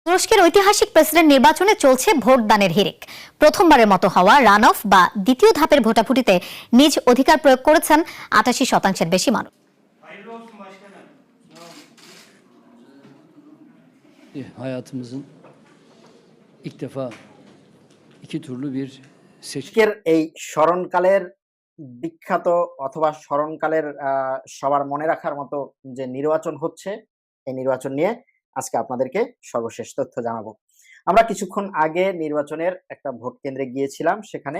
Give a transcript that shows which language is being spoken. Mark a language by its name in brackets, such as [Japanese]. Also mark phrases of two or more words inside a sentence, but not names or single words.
[Bangla] তুরস্কের ঐতিহাসিক প্রেসিডেন্ট নির্বাচনে চলছে ভোটদানের হিড়িক। প্রথমবারের মতো হওয়া রান অফ বা দ্বিতীয় ধাপের ভোটাভুটিতে নিজ অধিকার প্রয়োগ করেছেন ৮৮% বেশি মানুষ। [Turkish] Hayatımızın ilk defa iki turlu bir [Bangla] আজকের এই স্মরণকালের বিখ্যাত অথবা স্মরণকালের সবার মনে রাখার মতো যে নির্বাচন হচ্ছে, এই নির্বাচন নিয়ে আজকে আপনাদেরকে সর্বশেষ তথ্য জানাবো। আমরা কিছুক্ষণ আগে নির্বাচনের একটা ভোট কেন্দ্রে গিয়েছিলাম, সেখানে